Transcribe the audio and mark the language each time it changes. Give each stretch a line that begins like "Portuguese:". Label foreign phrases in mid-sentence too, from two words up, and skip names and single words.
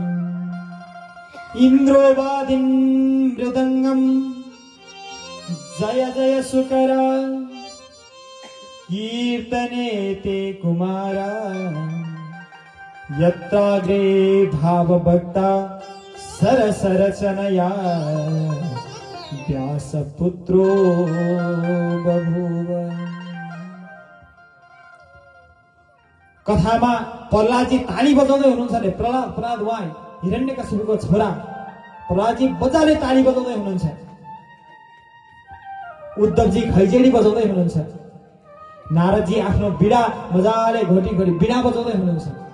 Sanskrit: इन्द्रोवादिं मृदङ्गं जय जय सुकरा कीर्तने ते कुमारा यत्राग्रे भावभक्ता सरसरचनया व्यासपुत्रो बभूव।
Nepali: कथामा प्रहलादजी ताली बजाउँदै हुनुहुन्छ अरे। प्रहलाद उहाँ हिरण्यकशिपुको छोरा प्रहलादजी बजाले ताली बजाउँदै हुनुहुन्छ। उद्धवजी खैजेडी बजाउँदै हुनुहुन्छ। नारदजी आफ्नो बीडा मजाले घोटी घोटी बीडा बजाउँदै हुनुहुन्छ।